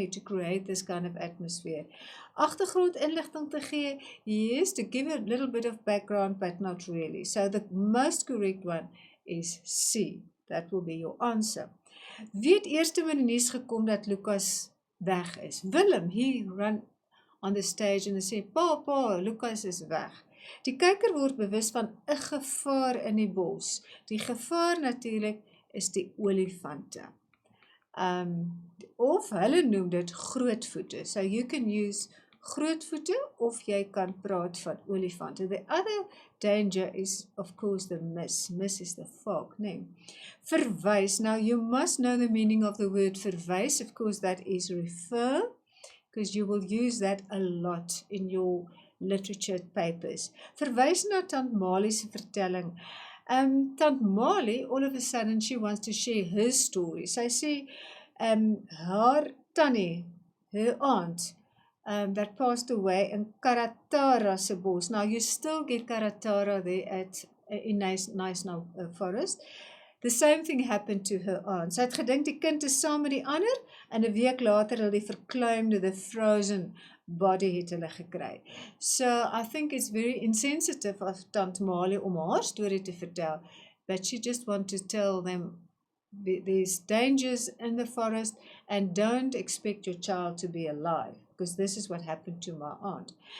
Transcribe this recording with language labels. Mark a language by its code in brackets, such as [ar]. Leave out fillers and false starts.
[en] Nee, to create this kind of atmosphere. [af] Agtergrondinligting te gee, [en] yes, to give a little bit of background, but not really. So the most correct one is C. That will be your answer. [af] Wie het eers in die nuus gekom dat Lucas weg is? [en] Willem, he run on the stage and [af] sê, pa, Lucas is weg. Die kyker word bewus van 'n gevaar in die bos. Die gevaar natuurlik is die olifante. Of hulle noem dit grootvoete. [en] So you can use [af] grootvoete of jy kan praat van olifante. [en] The other danger is of course the mist. Mist is the fog, nee. Verwys. Now you must know the meaning of the word verwys. Of course that is refer, because you will use that a lot in your literature papers. [af] Verwys na Tant Malie se vertelling. [en] Tant Molly, all of a sudden, she wants to share her story. [af] Sy sê, haar tannie, [en] her aunt, that passed away in Karatara se bos. Now, you still get Karatara there in Nice Now Forest. The same thing happened to her aunt. [af] Sy het gedink die kind is saam met die ander, en 'n week later hulle die verkleimde, [en] the frozen body [af] het hulle gekry. [en] So I think it's very insensitive of Tant Molly [af] om haar storie te vertel, [en] but she just want to tell them there's dangers in the forest and don't expect your child to be alive, because this is what happened to my aunt.